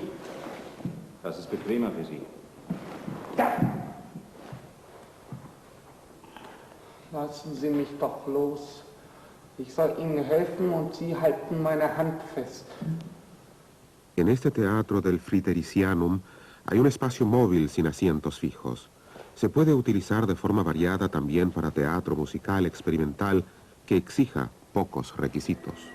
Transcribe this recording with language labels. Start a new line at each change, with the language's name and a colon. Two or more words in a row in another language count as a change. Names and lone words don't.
German: Das ist bequemer für Sie. Lassen Sie mich doch los. Ich soll Ihnen helfen und Sie halten meine Hand fest.
Spanish: En este teatro del Fridericianum Hay un espacio móvil sin asientos fijos. Se puede utilizar de forma variada también para teatro musical experimental que exija pocos requisitos.